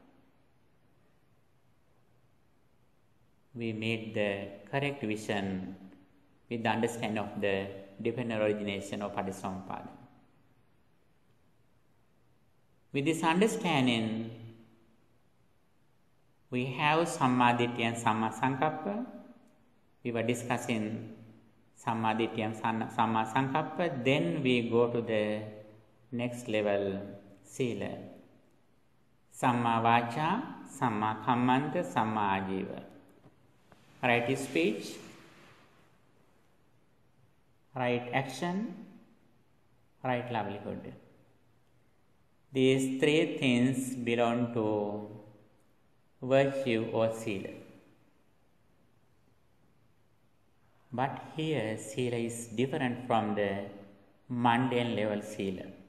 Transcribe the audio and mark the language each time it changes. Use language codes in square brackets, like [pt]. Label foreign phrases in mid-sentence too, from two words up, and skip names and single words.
[en] We made the correct vision with the understanding of the dependent origination of paticcasamuppada. With this understanding, we have sammaditya and [pi] samma sankappa. [en] We were discussing sammaditya and [pi] samma sankappa. [en] Then we go to the next level, sila. [pi] Samma vacha, samma kammanta, samma ajiva. [en] Right speech, right action, right livelihood. These three things belong to virtue or sila. But here sila is different from the mundane level sila.